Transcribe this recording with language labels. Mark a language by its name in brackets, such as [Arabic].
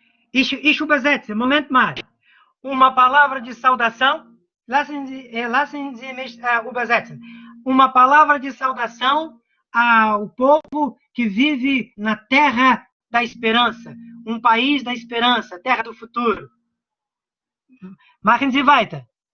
[German] Ich übersetze, Moment mal. [Portuguese] Uma palavra de saudação. [German] Lassen Sie mich übersetzen. [Portuguese] Uma palavra de saudação ao povo que vive na terra da esperança. Um país da esperança, terra do futuro. [German] Machen Sie weiter.